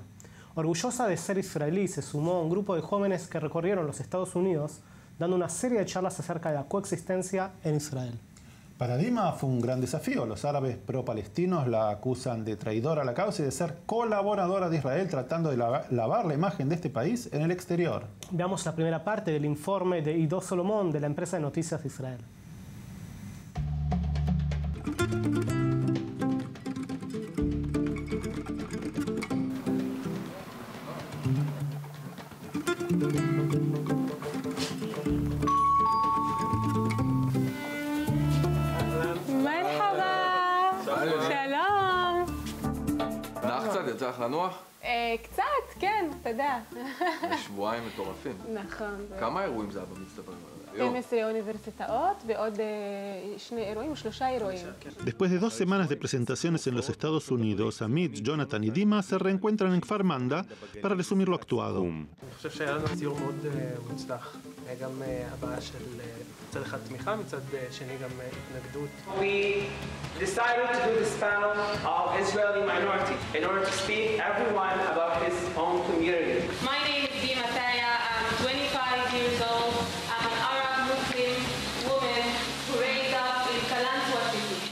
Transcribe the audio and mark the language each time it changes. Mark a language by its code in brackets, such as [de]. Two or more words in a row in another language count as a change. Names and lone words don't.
[es] Orgullosa de ser israelí, se sumó a un grupo de jóvenes que recorrieron los Estados Unidos, dando una serie de charlas acerca de la coexistencia en Israel. Para Dima fue un gran desafío. Los árabes pro-palestinos la acusan de traidora a la causa y de ser colaboradora de Israel, tratando de lavar la imagen de este país en el exterior. Veamos la primera parte del informe de Ido Solomón de la empresa de noticias de Israel. [he] יצא לך לנוח? קצת, כן, אתה יודע. שבועיים מטורפים. נכון. כמה אירועים זה היה במצטבר? 12 universidades ועוד 2 אירועים, 3 אירועים. [es] Después de 2 semanas de presentaciones en los Estados Unidos, Amit, Jonathan y Dima se reencuentran en Kfar Manda para resumir lo actuado. [he] אני חושב שהיה לנו ציור מאוד מוצלח. גם הבעה של מצד אחד תמיכה, מצד שני גם התנגדות. [en] We decided to do this panel of Israeli minority in order to speak everyone about his own community. My name is Dima Tigia. I'm 25 years old. I'm an Arab Muslim woman who raised up in Kalanzwa city.